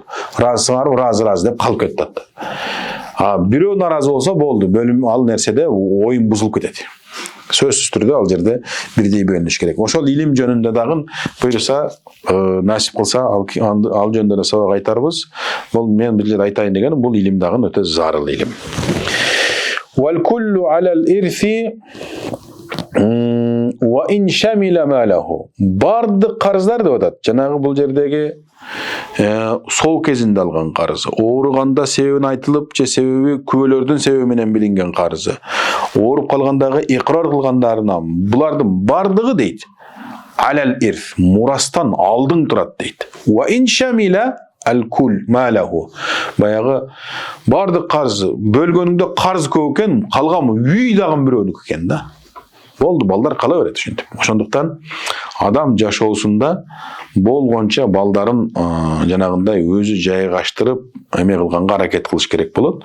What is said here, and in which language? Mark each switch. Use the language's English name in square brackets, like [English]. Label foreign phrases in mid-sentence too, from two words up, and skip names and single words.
[Kyrgyz] Ыраазысыңар, ыраазы деп калып кетти. Бирөө наразы болсо болду. Бөлүм ал нерседе оюн бузулуп кетет. Сөзсүз түрдө ал жерде бирдей бөлүнүш керек. Ошол илим жөнүндө дагы буйруса, насип кылса ал жөнүндө да сабак айтарбыз. Бул мен бир жерде айтайын дегеним, бул илим дагы өтө зарыл илим. [Arabic] والكل على الإرث وإن شمل ماله. [Kyrgyz] Бардык карыздар деп атат. Жанагы бул жердеги сол кезинде алган карызы, ооруганда себебин айтылып, же себеби күбөлөрдүн себеби менен билинген карызы, ооруп калгандагы икрар кылгандарына булардын бардыгы дейт. [Arabic] على الإرث, [Kyrgyz] мурастан алдың турат дейт. [Arabic] وإن شمل الكل ماله. [Kyrgyz] Баягы бардык карызы, бөлгөнүңдө карыз көп экен, калган үй дагы бирөөнүкү экен да. Болду, балдар кала берет ушинтип. Ошондуктан адам жашоосунда болгонча балдарын жанагындай өзү жайгаштырып, эме кылганга аракет кылыш керек болот.